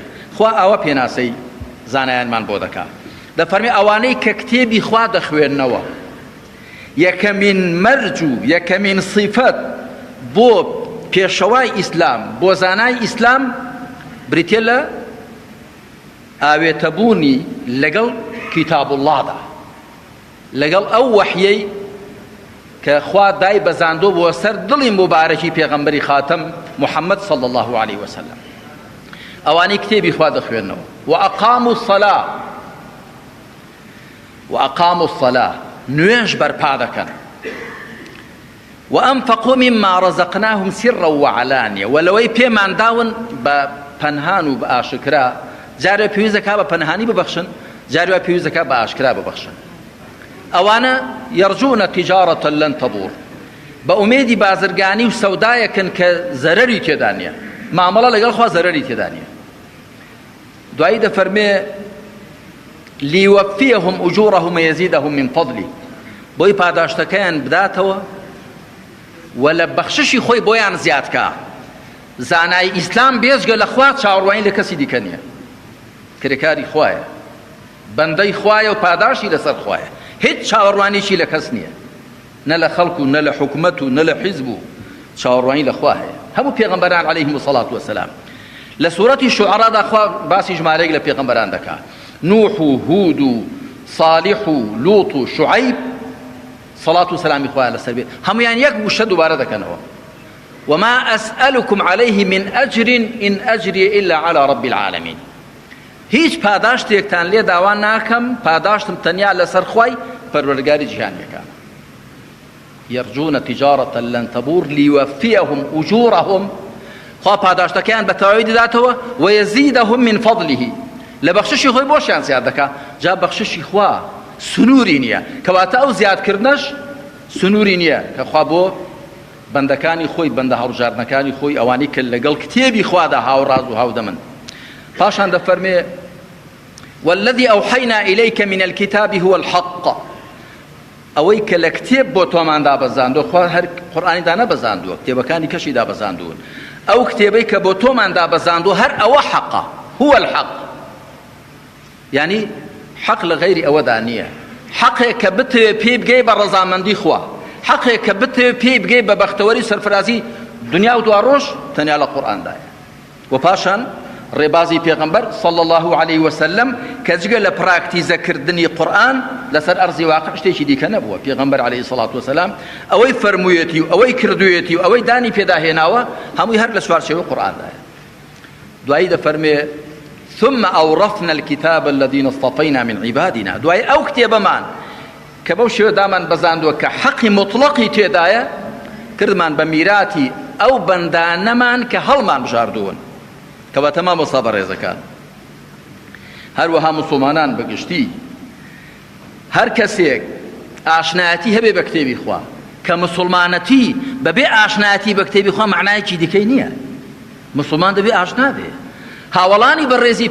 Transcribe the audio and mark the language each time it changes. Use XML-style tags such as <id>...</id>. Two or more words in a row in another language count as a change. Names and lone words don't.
<ckb>خوا ئەوە پێناسەی زانایانمان بۆ دەکات. دەفەرمێ ئەوانەی کە کتێبی خوا دەخوێننەوە یەکەمین مەرج و یەکەمین صیفەت بۆ پێشەوای ئیسلام بۆ زانای ئیسلام بریتێ لە ئاوێتەبوونی لەگەڵ</ckb> <ar>کتاب اللهدا</ar> <ckb>لەگەڵ ئەو وەحیەی کە خوا دای بەزاندۆ بۆ سەر دڵی مبارەکی پێغەمبەری خاتەم محەممەد</ckb> <ar>صلی الله عليه وسلم.</ar> <ckb>ئەوانەی کتێبی خوا دەخوێننەوە</ckb> <ar>وأقاموا الصلاة</ar> <ckb>نوێژ بەرپا دەکەن</ckb> <ar>وأنفقوا مما رزقناهم سرا وعلانية</ar> <ckb>ولەوەی پێمان داون بە پەنهان و بە ئاشکرا جارێ پێویست دەکا بە پەنهانی ببەخشن جارێ پێویست دەکا بە ئاشکرا ببەخشن. ئەوانە</ckb> <ar>يرجون تجارة لن تبور</ar> <ckb>بە ئومێدی بازرگانی و سەودایەکن کە زەرەری تێدا نییە مامەڵە لەگەڵ خوا زەرەری تێدا نییە. دوایی دەفەرمێ</ckb> <ar>ليوفيهم أجورهم ويزيدهم من فضله</ar> <ckb>بۆی پاداشتەکەیان بداتەوە و لە بەخششی خۆی بۆیان زیادکە. زانای ئیسلام بێزگە لە خوا چاوەڕوانی لە کەسی دیکە نییە کرێکاری خوایە بەندەی خوایە و پاداشی لەسەر خوایە هیچ چاوەڕوانیشی لە کەس نییە نە لە خەڵک و نە لە حکومەت و نە لە حیزب و چاوەڕوانی لە خوا هەیە. هەموو پێغەمبەران</ckb> <ar>عەلەیهیم الصەلاة وەسەلام</ar> <ckb>لە سوورەتی شوعەرادا خوا باسی ژمارەیەک لە پێغەمبەران دەکات نوح و هود و صالح و لوط و شعیب صلاة و سلامی خوایە لەسەر بێ هەمویان یەک وشە دووبارە دەکەنەوە</ckb> <ar>وما أسألكم عليه من أجر إن أجري إلا على رب العالمين.</ar> <ckb>هیچ پاداشتێکتان لێ داوا ناکەم پاداشتم تەنیا لەسەر خوای پەروەردگاری جیهانیەکان.</ckb> <ar>يرجون تجارة لن تبور ليوفيهم أجورهم</ar> <ckb>خوا پاداشتەکەیان بە تەواوی دەداتەوە</ckb> <ar>ويزيدهم من فضله</ar> <ckb>لە بەخششی خۆی بۆشیان زیاد دەکات. جا بەخششی خوا سنووری نییە کەواتە ئەو زیادکردنەش سنووری نییە کە خوا بۆ بەندەکانی خۆی بەندە هەڵبژاردنەکانی خۆی ئەوانی کە لەگەڵ کتێبی خوادا هاوڕاز و هاودەمن. پاشان دەفەرمێ</ckb> <ar>والذي أوحينا إليك من الكتاب هو الحق</ar> <ckb>ئەوەی کە لە کتێب بۆ تۆمان دابەزاندووە خوا هەر قورئانی دا نەبەزاندووە کتێبەکانی کەشی دابەزاندوون ئەو کتێبەی کە بۆ تۆمان دابەزاندووە هەر ئەوە حەقە</ckb> <ar>هو الحق يعني حق لغير</ar> <ckb>ئەوەدا نییە حەقێک کە بتەوێ پێی بگەی بە ڕەزامەندی خوا حەقێک کە بتەوێ پێی بگەی بە بەختەوەری سەرفرازی دنیا و دوا ڕۆژ تەنیا لە قورئاندایە. و پاشان ڕێبازی پێغەمبەر</ckb> <ar>صلی الله عليه وسلم</ar> <ckb>کە جگە لە پراکتیزەکردنی قورئان لەسەر ئەرزی واقع شتێکی دیکە نەبووە. پێغەمبەر</ckb> <ar>عليه الصلاة والسلام</ar> <ckb>ئەوەی فەرموویەتی و ئەوەی کردوویەتی و ئەوەی دانی پێداهێناوە هەمووی هەر لە چوارچێوەی قورئاندایە. دوایی دەفەرمێ</ckb> <ar>ثم أورثنا الكتاب الذين اصطفينا من عبادنا</ar> <ckb>دوای ئەو کتێبەمان کە بەو شێوە دامان بەزاندووە کە حەقی مطلقی تێدایە کردمان بە میراتی ئەو بەندانەمان کە هەڵمان بژاردوون کەواتە مامۆستا بەڕێزەکان هەروەها موسڵمانان بەگشتی هەر کەسێک ئاشنایەتی هەبێ بە کتێبی خوا کە مسلمانەتی بەبێ ئاشنایەتی بە کتێبی خوا معنایەکی دیکەی نییە مسلمان دەبێ ئاشنا بێ هاوڵانی بەڕێزی</ckb>